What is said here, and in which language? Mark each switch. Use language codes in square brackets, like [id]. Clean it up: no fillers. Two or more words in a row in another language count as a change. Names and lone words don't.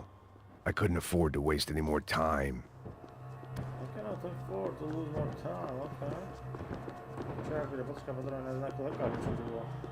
[en] I couldn't afford to waste any more time. I cannot afford to lose more time, okay. [sk] Čekaj, počkaj, potrebujem nájsť nejakú lekárku, čo tu bolo.